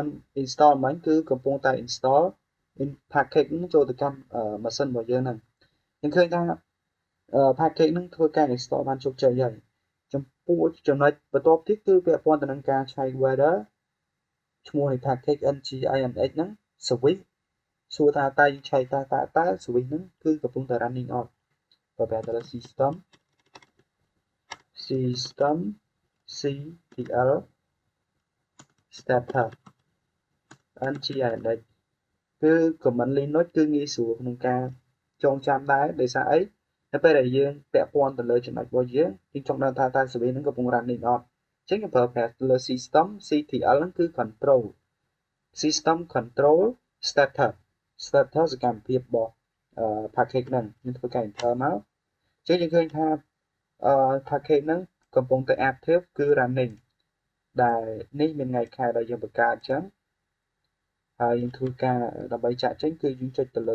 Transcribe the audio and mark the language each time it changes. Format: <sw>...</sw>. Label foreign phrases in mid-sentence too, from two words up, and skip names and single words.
<km>install មិញគឺកំពុងតែ</km> <en>install package</en> <km>នឹងចូលទៅកាន់ម៉ាស៊ីនរបស់យើងហ្នឹងយើងឃើញថា package នឹងធ្វើការ install បានជោគជ័យហើយចំពោះចំណុចបន្ទាប់ទៀតគឺពាក់ព័ន្ធទៅនឹងការឆែក whether ឈ្មោះនៃ package nginx ហ្នឹង switch សួរថាតើយើងឆែកតើ switch ហ្នឹងគឺកំពុងតែ running អត់បើបែរទៅលើ system</km> <en>ctl status nginx</en> <km>គឺ command Linux គឺងាយស្រួលក្នុងការចងចាំដែរដោយសារអីនៅពេលដែលយើងពាក់ព័ន្ធទៅលើចំណុចរបស់យើងចង់ដឹងថាតើ switch ហ្នឹងកំពុង running អត់អញ្ចឹងយើង ប្រើប្រាស់លើ</km> <en>system ctl</en> <km>ហ្នឹងគឺ</km> <en>control system control status</en> <km>សកម្មភាពរបស់package ហ្នឹងយើងធ្វើការ enter មកអញ្ចឹងយើងឃើញថាpackage ហ្នឹងកំពុងតែ active គឺ running ដែលនេះមានថ្ងៃខែដែលយើងបង្កើតអញ្ចឹងហើយយើងធ្វើការដើម្បីចាក់ចេញគឺយើងចុចទៅលើ</km>